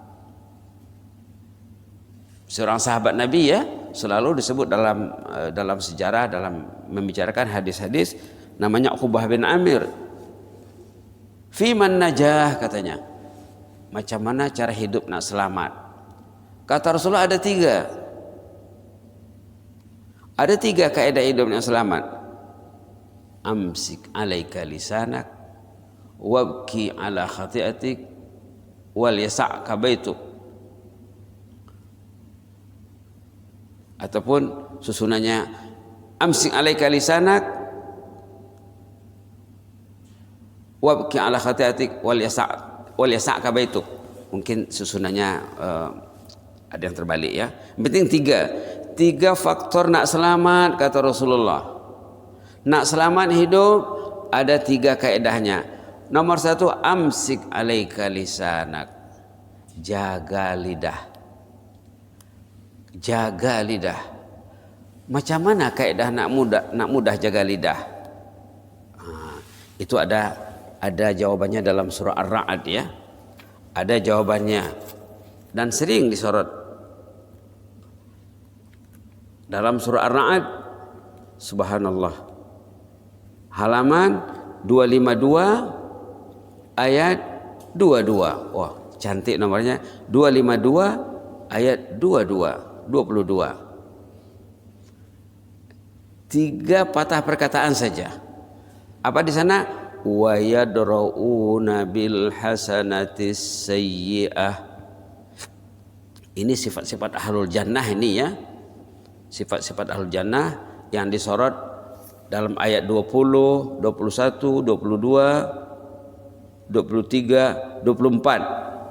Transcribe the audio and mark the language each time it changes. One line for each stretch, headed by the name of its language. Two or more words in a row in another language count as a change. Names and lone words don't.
Malay: Seorang sahabat Nabi ya, selalu disebut dalam sejarah, dalam membicarakan hadis-hadis, namanya Uqbah bin Amir.
Arabic: فيمن نجاة, katanya.
Malay: Macam mana cara hidup nak selamat? Kata Rasulullah ada 3. Ada 3 kaidah hidup yang selamat.
Arabic: أمسك عليك لسانك، وابك على خطيئتك، وليسعك بيتك. Ataupun susunannya أمسك عليك لسانك، وابك على خطيئتك، وليسعك بيتك.
Malay: Mungkin susunannya ada yang terbalik ya. Yang penting 3 faktor nak selamat, kata Rasulullah. Nak selamat hidup ada 3 kaedahnya. Nomor 1,
Arabic: أمسك عليك لسانك,
Malay: jaga lidah. Jaga lidah. Macam mana kaedah nak mudah jaga lidah? Itu ada jawabannya dalam surah Ar-Ra'd ya. Ada jawabannya dan sering disorot dalam surah Ar-Ra'd. Subhanallah. Halaman 252 ayat 22. Wah, cantik nomornya. 252 ayat 22. 3 patah perkataan saja. Apa di sana?
Arabic: ويدرءون بالحسنة السيئة.
Malay: Ini sifat-sifat
Arabic: أهل الجنة
Malay: ini ya. Sifat-sifat
Arabic: أهل الجنة
Malay: yang disorot dalam ayat 20, 21, 22, 23, 24.